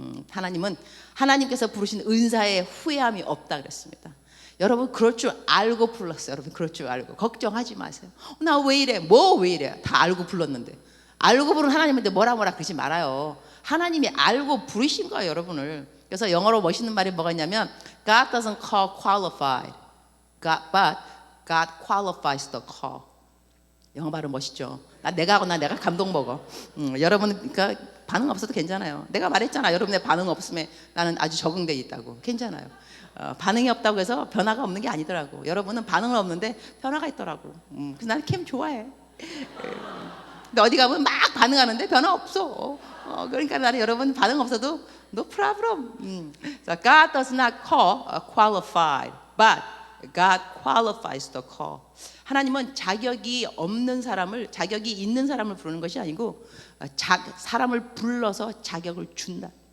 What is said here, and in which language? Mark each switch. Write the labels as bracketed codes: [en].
[ko] 하나님은 하나님께서 부르신 은사에 후회함이 없다 그랬습니다. 여러분 그럴 줄 알고 불렀어요. 여러분 그럴 줄 알고 걱정하지 마세요. 나 왜 이래? 왜 이래? 다 알고 불렀는데. 알고 부른 하나님한테 뭐라 그러지 말아요. 하나님이 알고 부르신 거예요, 여러분을. 그래서 영어로 멋있는 말이 뭐가 있냐면 [en] God doesn't call qualified, but God qualifies the call. [ko] 영어 발음 멋있죠. 내가 감동 먹어. 여러분 그러니까 반응 없어도 괜찮아요. 내가 말했잖아. 여러분의 반응 없으면 나는 아주 적응돼 있다고. 괜찮아요. 반응이 없다고 해서 변화가 없는 게 아니더라고. 여러분은 반응은 없는데 변화가 있더라고. 그래서 나는 캠 좋아해. 근데 어디 가면 막 반응하는데 변화 없어. 그러니까 나는 여러분 반응 없어도 [en] no problem. So God does not call qualified, but God qualifies the call. [ko] 하나님은 자격이 있는 사람을 부르는 것이 아니고 사람을 불러서 자격을 준다.